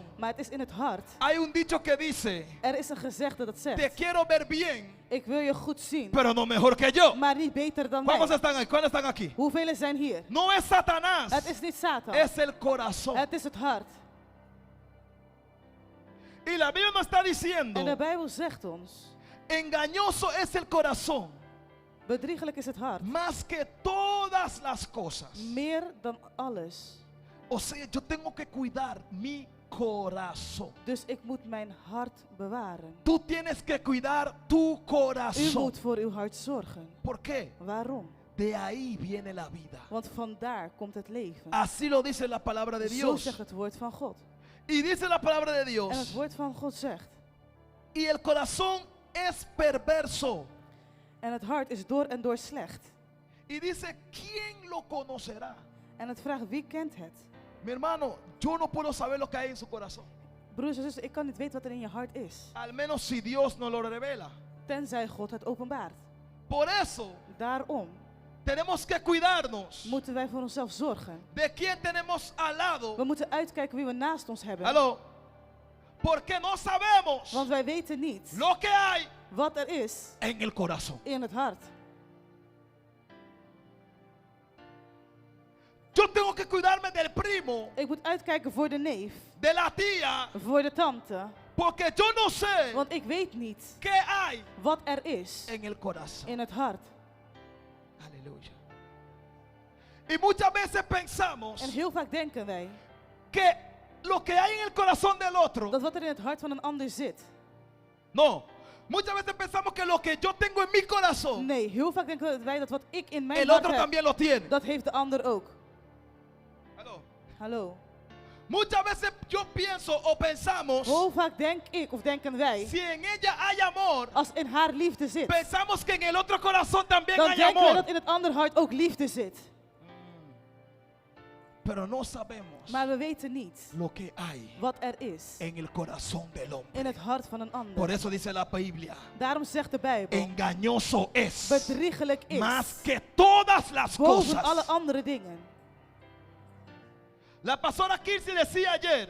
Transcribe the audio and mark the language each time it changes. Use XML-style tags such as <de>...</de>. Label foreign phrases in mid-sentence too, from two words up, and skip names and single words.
<nl>Maar het is in het hart.</nl> <es>hay un dicho que dice,</es> <nl>Er is een gezegde dat</nl> <es>te</es> <nl>zegt,</nl> <es>quiero ver bien,</es> <nl>ik wil je goed zien,</nl> <es>pero no mejor que yo.</es> <nl>maar niet beter dan</nl> <es>¿Cuántos</es> <nl>mij.</nl> <es>están aquí? ¿Cuántos están aquí?</es> <nl>Hoeveel zijn hier?</nl> <es>No es Satanás,</es> <nl>Het is niet Satan.</nl> <es>es el corazón.</es> <nl>Het is het hart.</nl> <es>Y la Biblia nos está</es> <nl>En de</nl> <es>diciendo,</es> <nl>Bijbel zegt ons,</nl> <es>engañoso es el corazón,</es> <nl>bedriegelijk is het hart.</nl> <es>más que todas las cosas.</es> <nl>Meer dan alles.</nl> <es>O sea, yo tengo que cuidar mi corazón.</es> <nl>Dus ik moet mijn hart bewaren.</nl> <es>Tú tienes que cuidar tu</es> <nl>U</nl> <es>corazón.</es> <nl>moet voor uw hart zorgen.</nl> <es>¿Por qué?</es> <nl>Waarom?</nl> <es>De ahí viene la vida.</es> <nl>Want vandaar komt het leven.</nl> <es>Así lo dice la palabra de</es> <nl>Zo</nl> <es>Dios.</es> <nl>zegt het woord van God.</nl> <es>Y dice la palabra de</es> <nl>En het</nl> <es>Dios.</es> <nl>woord van God zegt.</nl> <es>Y el corazón es perverso.</es> <nl>En het hart is door en door slecht.</nl> <es>Y dice, ¿quién lo conocerá?</es> <nl>En het vraagt, wie kent het?</nl> <es>Mi hermano, yo no puedo saber lo que hay en su corazón.</es> <nl>Broers en zussen, ik kan niet weten wat er in je hart is.</nl> <es>Al menos si Dios no lo revela.</es> <nl>Tenzij God het openbaart.</nl> <es>Por eso</es> <nl>Daarom</nl> <es>tenemos que cuidarnos</es> <nl>moeten wij voor onszelf zorgen.</nl> <es>de quién tenemos al lado.</es> <nl>We moeten uitkijken wie we naast ons hebben.</nl> <es>Aló. Porque no sabemos</es> <nl>Want wij weten niet</nl> <es>lo que hay</es> <nl>wat er is</nl> <es>en el corazón.</es> <nl>in het hart.</nl> <es>Yo tengo que cuidarme del primo,</es> <nl>Ik moet uitkijken voor de neef,</nl> <es>de la tía,</es> <nl>voor de tante.</nl> <es>porque yo no sé</es> <nl>Want ik weet niet</nl> <es>qué hay</es> <nl>wat er is</nl> <es>en el corazón.</es> <nl>in het hart.</nl> <es>Aleluya. Y muchas veces pensamos</es> <nl>En heel vaak denken wij</nl> <es>que lo que hay en el corazón del otro,</es> <nl>dat wat er in het hart van een ander zit.</nl> <es>no. Muchas veces pensamos que lo que yo tengo en mi corazón,</es> <nl>Nee, heel vaak denken wij dat wat ik in mijn</nl> <es>el</es> <nl>hart</nl> <es>otro</es> <nl>heb,</nl> <es>también lo tiene.</es> <nl>dat heeft de ander ook.</nl> <es>Aló.</es> <nl>Hallo.</nl> <es>Muchas veces yo pienso o pensamos,</es> <nl>Hoe vaak denk ik of denken wij,</nl> <es>si en ella hay amor,</es> <nl>als in haar liefde zit,</nl> <es>pensamos que en el otro corazón también</es> <nl>dan</nl> <es>hay</es> <nl>denken wij</nl> <es>amor.</es> <nl>dat in het andere hart ook liefde zit.</nl> <es>Pero no sabemos</es> <nl>Maar we weten niet</nl> <es>lo que hay</es> <nl>wat er is</nl> <es>en el corazón del hombre.</es> <nl>in het hart van een</nl> <es>Por</es> <nl>ander.</nl> <es>eso dice la Biblia,</es> <nl>Daarom zegt de Bijbel,</nl> <es>engañoso es</es> <nl>bedriegelijk is</nl> <es>más que todas las</es> <nl>boven alle</nl> <es>cosas.</es> <nl>andere dingen.</nl> <es>La pastora Kirsi decía ayer,</es>